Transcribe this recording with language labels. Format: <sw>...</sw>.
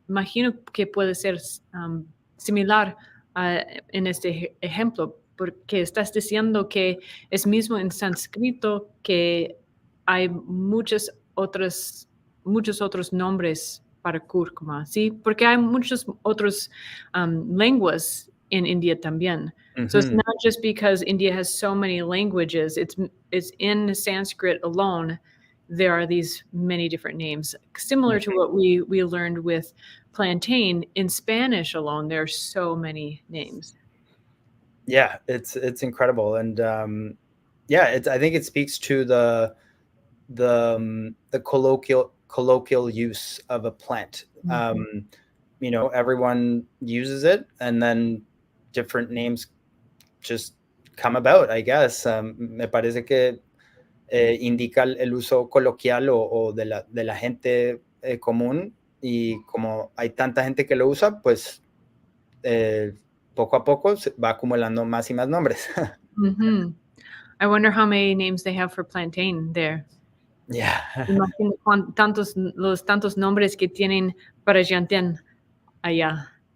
<es>Imagino que puede ser similar en este ejemplo, porque estás diciendo que es mismo en sánscrito que hay muchos otros nombres para cúrcuma, ¿sí? Porque hay muchos otros lenguas</es> <en>in India</en> <es>también.</es> <en>So it's not just because India has so many languages, it's in Sanskrit alone, there are these many different names. Similar to what we learned with plantain, in Spanish alone, there are so many names. Yeah, it's incredible. And I think it speaks to the colloquial use of a plant. Everyone uses it, and then different names just come about, I guess.</en> <es>Me parece que indica el uso coloquial o de la gente común, y como hay tanta gente que lo usa, pues poco a poco se va acumulando más y más nombres.</es> <en>I wonder how many names they have for plantain there. Yeah.</en> <es>Imagino los tantos nombres que tienen para llantén allá.</es>